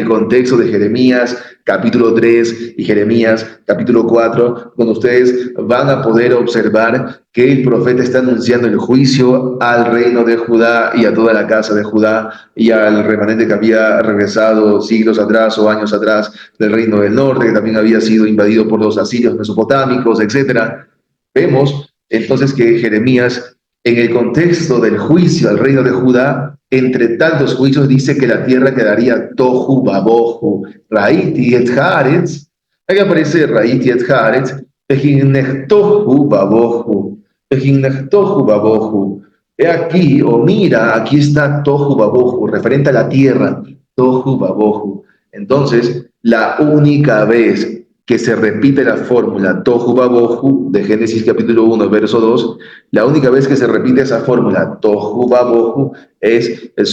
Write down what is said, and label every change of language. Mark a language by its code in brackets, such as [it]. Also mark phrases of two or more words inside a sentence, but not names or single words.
[es] contexto de Jeremías capítulo 3 y Jeremías capítulo 4, donde ustedes van a poder observar que el profeta está anunciando el juicio al reino de Judá y a toda la casa de Judá y al remanente que había regresado siglos atrás o años atrás del reino del norte, que también había sido invadido por los asirios mesopotámicos, etc. Vemos entonces que Jeremías, en el contexto del juicio al reino de Judá, entre tantos juicios dice que la tierra quedaría [he] תוהו ובוהו, ראיתי את הארץ. [es] Aquí aparece [he] ראיתי את הארץ, תוהו ובוהו, תוהו ובוהו. [es] He aquí, o mira, aquí está [he] תוהו ובוהו, [es] referente a la tierra, [he] תוהו ובוהו. [es] Entonces, la única vez que se repite la fórmula [he] תוהו ובוהו [es] de Génesis capítulo 1, verso 2, la única vez que se repite esa fórmula [he] תוהו ובוהו [es] es